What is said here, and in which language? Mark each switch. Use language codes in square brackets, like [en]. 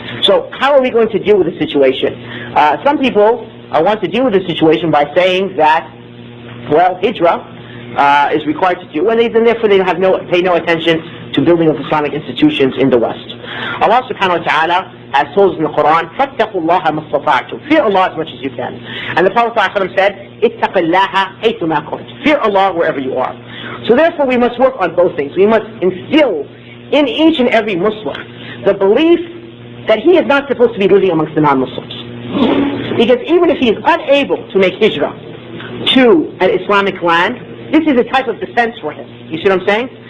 [en] So how are we going to deal with the situation? Some people want to deal with the situation by saying that, well, hijrah is required to do, and therefore they pay no attention to building of Islamic institutions in the West. Allah subhanahu wa ta'ala has told us in the Quran, [ar] فَاتَّقُوا اللَّهَ مَا اسْتَطَعْتُمْ. [en] Fear Allah as much as you can. And the Prophet ﷺ said, [ar] اتَّقِ اللَّهَ حَيْثُمَا كُنْتَ. [en] Fear Allah wherever you are. So therefore we must work on both things. We must instill in each and every Muslim the belief that he is not supposed to be living amongst the non-Muslims. Because even if he is unable to make hijrah to an Islamic land, this is a type of defense for him. You see what I'm saying?